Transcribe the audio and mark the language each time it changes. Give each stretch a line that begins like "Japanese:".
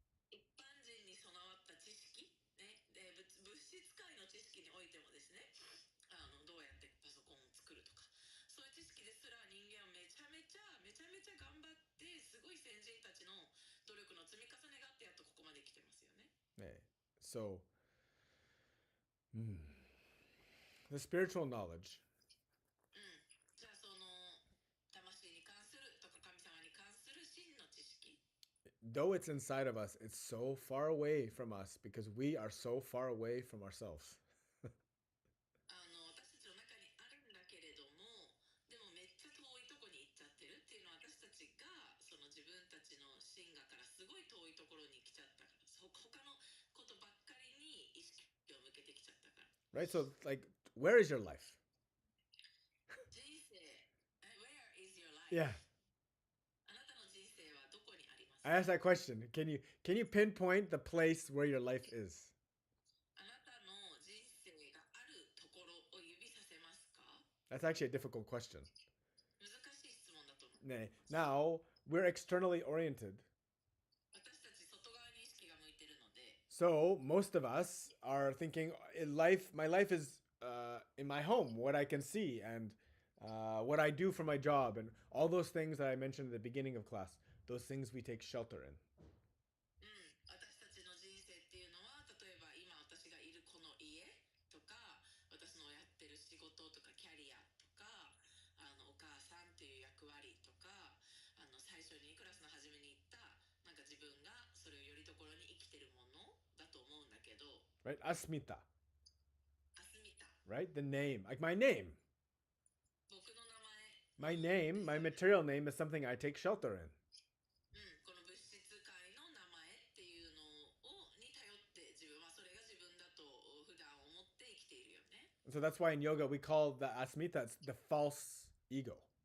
Japanese: 一般人に備わった知識、ね、で物質界の知識においてもですね、どうやってパソコンを作るとか、そういう知識ですら人間はめちゃめちゃ頑張って、すごい先人たちの努力の積み重ねがあってやっとここまで来てますよね。
English: So, the spiritual knowledge.
Japanese: じゃあその魂に関するとか神様に関する真の知識。
English: Though it's inside of us, it's so far away from us because we are so far away from ourselves.
Japanese: 私たちの中にあるんだけれども、でもめっちゃ遠いとこに行っちゃってるっていうのは、私たちがその自分たちの真我からすごい遠いところに来ちゃったから、他のことばっかりに意識を向けてきちゃったから。
English: Right? So, like, where is your life? 人生、Where is your life? Yeah.
Japanese: あなたの人生はどこにありますか？
English: I asked that question. Can you pinpoint the place where your life is?
Japanese: あなたの人生があるところを指させますか？
English: That's actually a difficult question.
Japanese: 難しい質問だと思う。
English: Now, we're externally oriented.
Japanese: 私たち外側に意識が向いてるので、
English: So, most of us are thinking, my life is in my home, what I can see, and what I do for my job, and all those things that I mentioned at the beginning of class, those things we take shelter in.
Japanese: 私たちの人生っていうのは、例えば今私がいるこの家とか、私のやってる仕事とかキャリアとか、お母さんっていう役割とか、最初にクラスの初めに言ったなんか自分がそれをよりどころに生きてるものだと思うんだけど、
English: Right? Asmita.
Japanese: アスミタ、
English: Right? The name. Like my name.
Japanese: 僕の名
English: My
Japanese: 前、
English: name, my material name is something I take shelter in.
Japanese: この物質界の名前っていうのに頼って自分はそれが自分だと普段思って生きているよね。
English: So that's why in yoga we call the asmita the false ego.